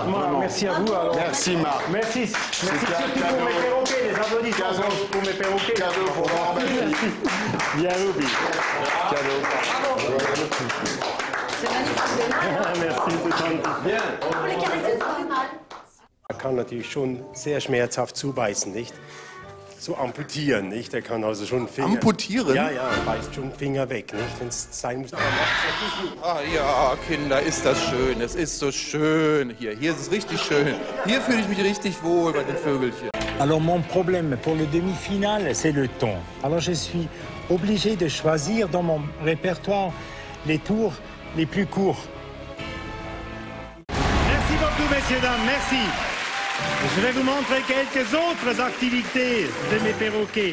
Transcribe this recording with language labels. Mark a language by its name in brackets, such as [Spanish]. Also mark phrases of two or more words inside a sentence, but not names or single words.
[French] Merci à vous. Alors. Merci, Marc. Merci surtout pour mes perroquets, les applaudissements pour mes perroquets. Cadeau pour moi, merci. Bien, Ruby. Cadeau. C'est magnifique. Merci, c'est gentil. Bien. Pour les caresser, c'est pas mal. [German] Er kann natürlich schon sehr schmerzhaft zubeißen, nicht? So amputieren, nicht? Er kann also schon Finger... Amputieren? Ja, beißt schon Finger weg, nicht? Wenn es sein muss. Ah ja, Kinder, ist das schön. Es ist so schön hier. Hier ist es richtig schön. Hier fühle ich mich richtig wohl bei den Vögelchen. [French] Alors mon problème pour le demi-finale, c'est le ton. Alors je suis obligé de choisir dans mon répertoire les tours les plus courts. Merci beaucoup, messieurs, dames, merci. Je vais vous montrer quelques autres activités de mes perroquets.